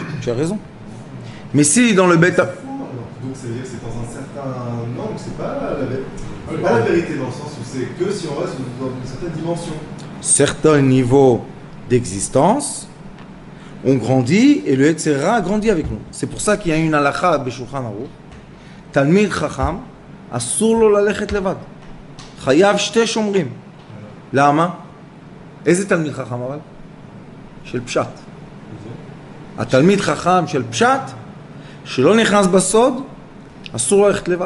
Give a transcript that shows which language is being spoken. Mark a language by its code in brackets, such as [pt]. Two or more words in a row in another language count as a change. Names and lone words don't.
[fr] Tu as raison. Mais si dans le Beth... Donc ça veut dire que c'est dans un certain angle, c'est pas la vérité dans le sens où c'est que si on reste dans une certaine dimension. certains niveaux d'existence, on grandit et le Yetzerara grandit avec nous. C'est pour ça qu'il y a une halakha b'Shulchan Aruch. [he] תלמיד חכם, אסור לו ללכת לבד. חייב שתי שומרים. למה? איזה תלמיד חכם אבל? של פשט. התלמיד חכם של פשט, שלא נכנס בסוד, אסור ללכת לבד.